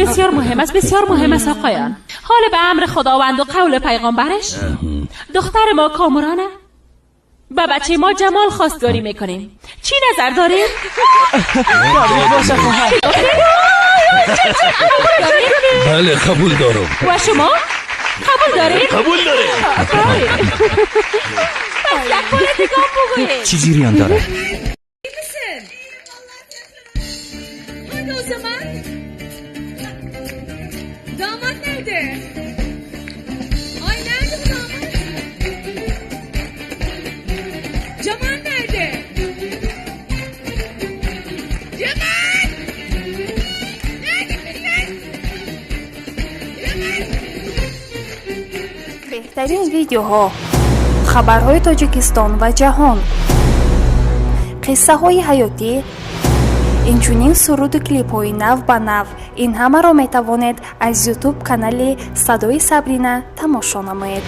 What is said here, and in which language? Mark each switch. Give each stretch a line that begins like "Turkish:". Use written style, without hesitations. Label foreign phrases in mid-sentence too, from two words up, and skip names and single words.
Persian: بسیار مهم است بسیار مهم است آقایان. حال به امر خداوند و قول پیغمبرش دختر ما کامرانه با بچه ما جمال خواستگاری میکنیم. چی نظر داریم؟ بله قبول دارم. و شما؟ قبول داریم؟ قبول داریم. پس یک بار نگاه بگویید. چی جریان داره؟
Turkish: İyi misin? Hadi o zaman. Damat nerede? Ay nerede bu damat? Cemal nerede? Cemal!
Persian: بهترین ویدیوها، خبرهای تاجیکستان و جهان، قصه های حیاتی، اینچنین سرود و کلیپ های نو به نو، این همه را می توانید از یوتیوب کانال صدای سبرینا تماشا نمایید.